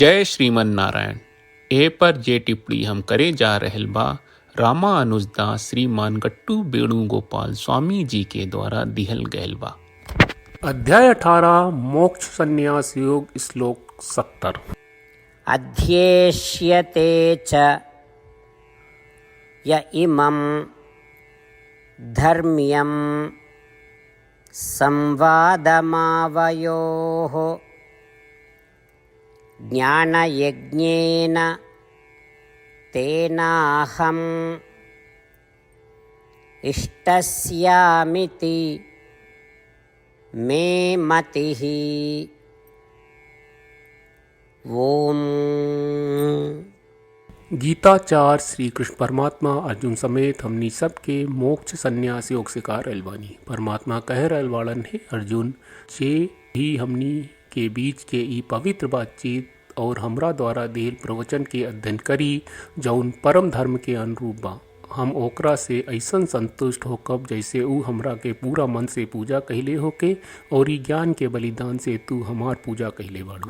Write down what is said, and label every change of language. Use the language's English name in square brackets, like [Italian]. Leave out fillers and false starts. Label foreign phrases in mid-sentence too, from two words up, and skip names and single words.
[Bhojpuri] जय श्रीमन नारायण। ए पर जे टिप्पणी हम करे जा रहल बा रामानुजदास श्रीमान गट्टू वेणुगोपाल स्वामी जी के द्वारा दिहल गयल बा। अध्याय 18 मोक्ष संन्यास योग श्लोक 70। [Sanskrit] अध्येष्यते च य इमं धर्म्यं संवादमावयोः ज्ञानयज्ञेन तेनाहम् इष्टस्यामिति मे मतिः। ओम। [Bhojpuri] गीताचार श्री कृष्ण परमात्मा अर्जुन समेत हमनी सबके मोक्ष संन्यास योग सिखा रहल बानी। परमात्मा कह रहल बाड़न है अर्जुन जे भी हमनी के बीच के ई पवित्र बातचीत और हमरा द्वारा देल प्रवचन के अध्ययन करी जौन परम धर्म के अनुरूप बा, हम ओकरा से ऐसन संतुष्ट होकब जैसे ऊ हमरा के पूरा मन से पूजा कहले होके और ई ज्ञान के बलिदान से तू हमार पूजा कहले बाड़ू।